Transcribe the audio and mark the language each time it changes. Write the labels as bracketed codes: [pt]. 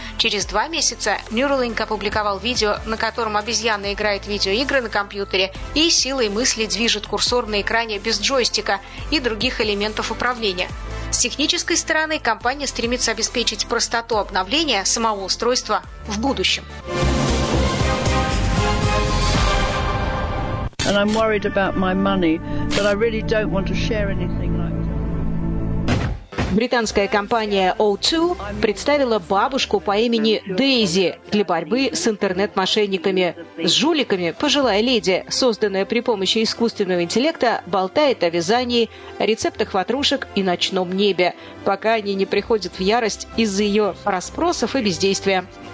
[ru] Через два месяца Neuralink опубликовал видео, на котором обезьяна играет в видеоигры на компьютере и силой мысли движет курсор на экране без джойстика и других элементов управления. С технической стороны компания стремится обеспечить простоту обновления самого устройства в будущем. [en] And I'm worried about my money, but I really don't want to share anything like that. [ru] Британская компания O2 представила бабушку по имени Дейзи для борьбы с интернет-мошенниками. С жуликами пожилая леди, созданная при помощи искусственного интеллекта, болтает о вязании, рецептах ватрушек и ночном небе, пока они не приходят в ярость из-за ее расспросов и бездействия.